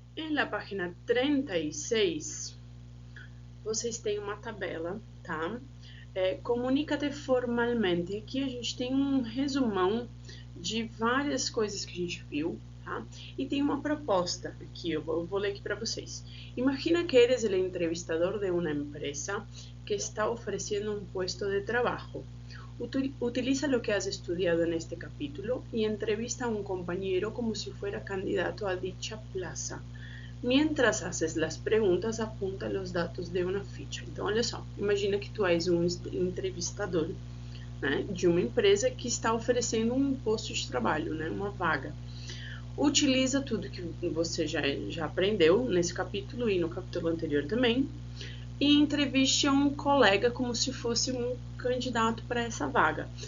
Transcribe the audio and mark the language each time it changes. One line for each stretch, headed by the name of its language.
Portuguese: Na página 36, vocês têm uma tabela, tá? Comunica-te formalmente. Aqui a gente tem um resumão de várias coisas que a gente viu, tá? E tem uma proposta aqui, eu vou ler aqui para vocês.
Spanish: Imagina que eres el entrevistador de una empresa que está ofreciendo un puesto de trabajo. Utiliza lo que has estudiado en este capítulo y entrevista a un compañero como si fuera candidato a dicha plaza. Mientras haces las perguntas, apunta os dados de uma ficha.
Portuguese: Então, olha só, imagina que tu és um entrevistador, né, de uma empresa que está oferecendo um posto de trabalho, né, uma vaga. Utiliza tudo que você já aprendeu nesse capítulo e no capítulo anterior também, e entreviste um colega como se fosse um candidato para essa vaga.